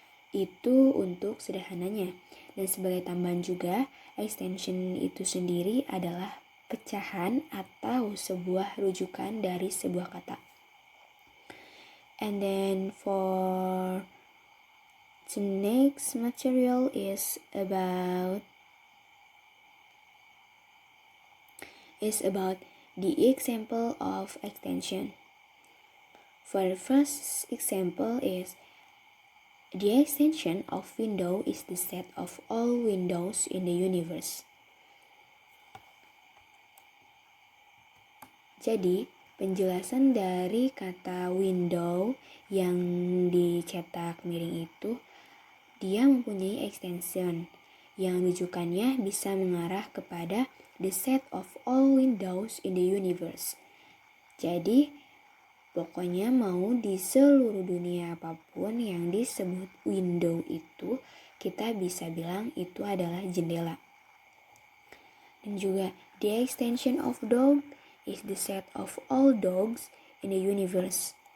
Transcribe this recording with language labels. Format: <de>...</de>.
<id>Itu untuk sederhananya. Dan sebagai tambahan juga, extension itu sendiri adalah pecahan atau sebuah rujukan dari sebuah kata.</id> <en>And then for the next material is about the example of extension. For the first example is the extension of window is the set of all windows in the universe.</en> <id>Jadi, penjelasan dari kata window yang dicetak miring itu, dia mempunyai extension yang rujukannya bisa mengarah kepada</id> <en>the set of all windows in the universe.</en> <id>Jadi, pokoknya mau di seluruh dunia apapun yang disebut window itu, kita bisa bilang itu adalah jendela.</id> <en>Dan juga, the extension of dog is the set of all dogs in the universe.</en>